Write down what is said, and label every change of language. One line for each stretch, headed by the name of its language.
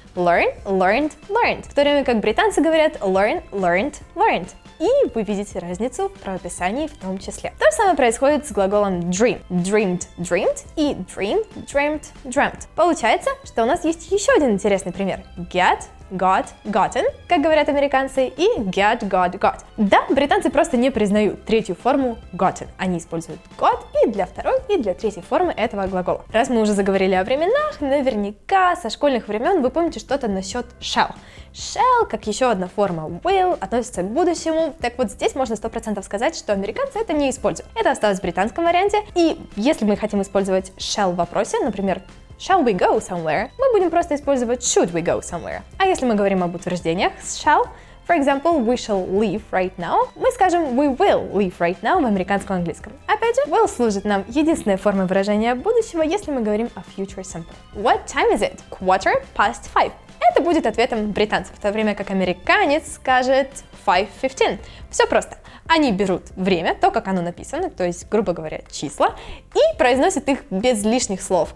English: Learn, learned, learned.
Russian: В то время как британцы говорят
English: learn, learned, learned.
Russian: И вы видите разницу в правописании в том числе. То же самое происходит с глаголом dream.
English: Dreamed, dreamed и dreamed, dreamt, dreamt.
Russian: Получается, что у нас есть еще один интересный пример.
English: Get, got, gotten,
Russian: как говорят американцы, и
English: get, got, got.
Russian: Да, британцы просто не признают третью форму gotten. Они используют got и для второй, и для третьей формы этого глагола. Раз мы уже заговорили о временах, наверняка со школьных времен вы помните что-то насчет shall. Shall, как еще одна форма will, относится к будущему. Так вот здесь можно 100% сказать, что американцы это не используют. Это осталось в британском варианте. И если мы хотим использовать shall в вопросе, например,
English: shall we go somewhere,
Russian: мы будем просто использовать
English: should we go somewhere.
Russian: А если мы говорим об утверждениях с shall,
English: for example, we shall leave right now,
Russian: мы скажем
English: we will leave right now
Russian: в американском английском. Опять же, will служит нам единственной формой выражения будущего, если мы говорим о future simple.
English: What time is it? 5:15.
Russian: это будет ответом британцев, в то время как американец скажет 5:15. Все просто. Они берут время, то, как оно написано, то есть, грубо говоря, числа, и произносят их без лишних слов.